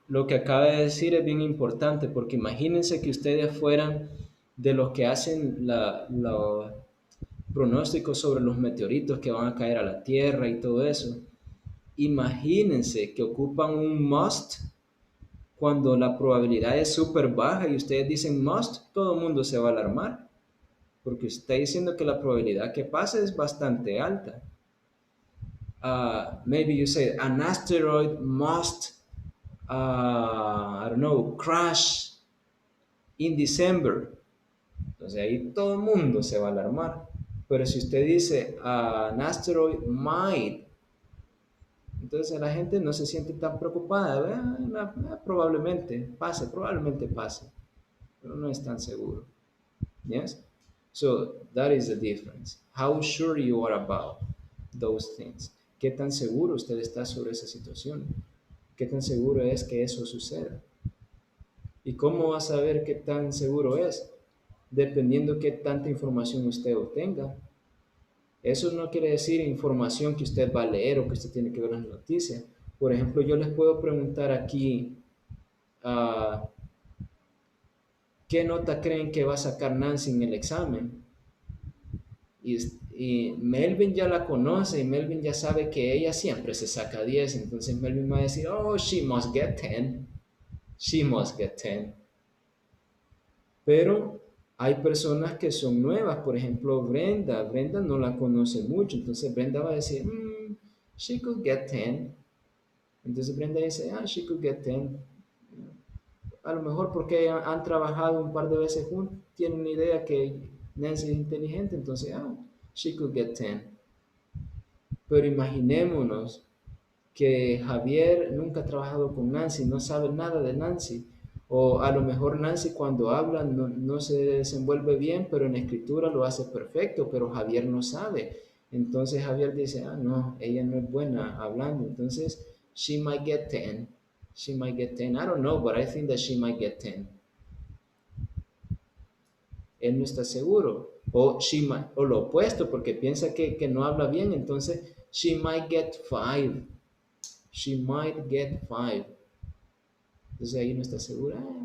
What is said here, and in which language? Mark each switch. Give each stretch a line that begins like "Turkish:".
Spanish: Lo que acaba de decir es bien importante porque imagínense que ustedes fueran de los que hacen los pronósticos sobre los meteoritos que van a caer a la Tierra y todo eso. Imagínense que ocupan un must cuando la probabilidad es súper baja y ustedes dicen must, todo el mundo se va a alarmar porque está diciendo que la probabilidad que pase es bastante alta.
English: Maybe you say an asteroid must, I don't know, crash in December.
Spanish: Entonces ahí todo el mundo se va a alarmar. Pero si usted dice
English: an asteroid might,
Spanish: entonces la gente no se siente tan preocupada. Probablemente pase, pero no es tan seguro.
English: Yes? So that is the difference. How sure you are about those things.
Spanish: ¿Qué tan seguro usted está sobre esa situación? ¿Qué tan seguro es que eso suceda? ¿Y cómo va a saber qué tan seguro es? Dependiendo qué tanta información usted obtenga. Eso no quiere decir información que usted va a leer o que usted tiene que ver en las noticias. Por ejemplo, yo les puedo preguntar aquí, ah, ¿qué nota creen que va a sacar Nancy en el examen? Y Melvin ya la conoce y Melvin ya sabe que ella siempre se saca 10. Entonces Melvin va a decir, oh,
English: she must get 10. She must get 10.
Spanish: Pero hay personas que son nuevas, por ejemplo, Brenda. Brenda no la conoce mucho, entonces Brenda va a decir,
English: she could get 10.
Spanish: Entonces Brenda dice,
English: she could get 10.
Spanish: A lo mejor porque han trabajado un par de veces juntos, tienen una idea que Nancy es inteligente, entonces,
English: she could get 10.
Spanish: Pero imaginémonos que Javier nunca ha trabajado con Nancy, no sabe nada de Nancy. O a lo mejor Nancy cuando habla no se desenvuelve bien, pero en escritura lo hace perfecto, pero Javier no sabe. Entonces Javier dice, no, ella no es buena hablando. Entonces,
English: she might get 10. She might get 10. I don't know, but I think that she might get 10.
Spanish: Él no está seguro. O lo opuesto, porque piensa que no habla bien, entonces,
English: she might get 5. She might get 5.
Spanish: Entonces ahí no está segura.